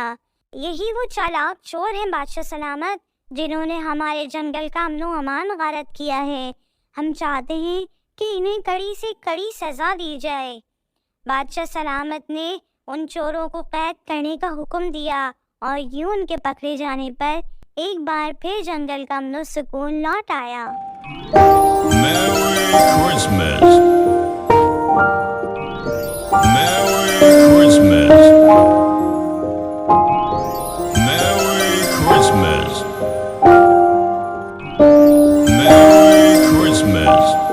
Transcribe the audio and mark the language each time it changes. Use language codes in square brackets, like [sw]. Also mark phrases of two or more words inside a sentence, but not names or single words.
[ur] یہی وہ چالاک چور ہیں بادشاہ سلامت، جنہوں نے ہمارے جنگل کا امن و امان غارت کیا ہے۔ ہم چاہتے ہیں کہ انہیں کڑی سے کڑی سزا دی جائے۔ بادشاہ سلامت نے ان چوروں کو قید کرنے کا حکم دیا اور یوں ان کے پکڑے جانے پر ایک بار پھر جنگل کا امن و سکون لوٹ آیا۔ [en] Merry Christmas. Merry Christmas. Merry Christmas. Merry Christmas.